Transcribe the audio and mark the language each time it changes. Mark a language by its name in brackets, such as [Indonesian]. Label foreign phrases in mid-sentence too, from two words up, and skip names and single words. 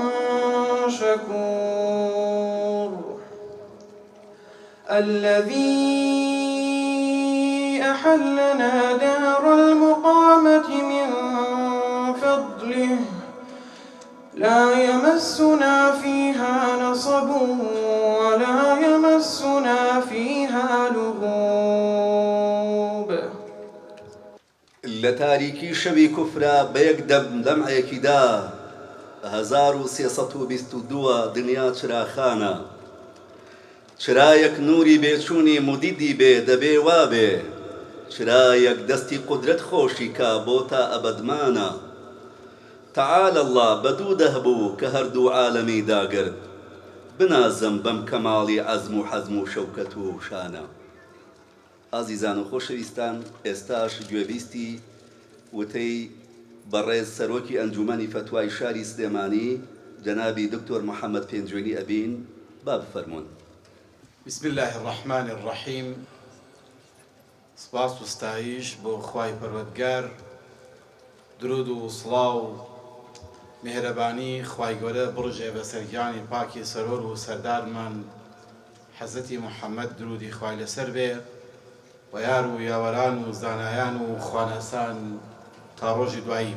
[Arabic] شكور الذي أحلنا دار المقامة من فضله لا يمسنا فيها نصب ولا يمسنا فيها لغوب [Central Kurdish] لە تاریکی شەوی کوفرا بە یەک دەم لەمعەیەکیدا 1322 دنیا چراخانە چرایەک نوری بێچوونی مودیدی بێ دەبێ وابێ چرایەک دەستی قودرەت خۆشی کا بۆ تا ئەبەدمانە [Arabic] تعالى الله [Central Kurdish] بەدوو دەهبوو کە هەردوو عالەمی داگرت بنازم بەم کەماڵی عەزم و حەزم و شەوکەت و شانە. ئازیزان و خۆشەویستان، ئێستاش گوێبیستی وتەی بەڕێز سەرۆکی ئەنجومەنی فتوای شاری سلێمانی جەنابی دکتۆر محەممەد پێنجوێنی ئەبین با بفەرمونون. [Arabic] بسم الله الرحمن الرحيم [Central Kurdish] سپاس و ستایش بۆ خوای پەروەردگار درود و سڵاو و مێهرەبانی خوای گەورە بڕژێ بە سەرگیانی پاکی سەرۆر و سەردارمان حەزەتی محەممەد درودی خوای لەسەر بێ و یار و یاوەران و زانایان و خوانەسان تا ڕۆژی دوایی.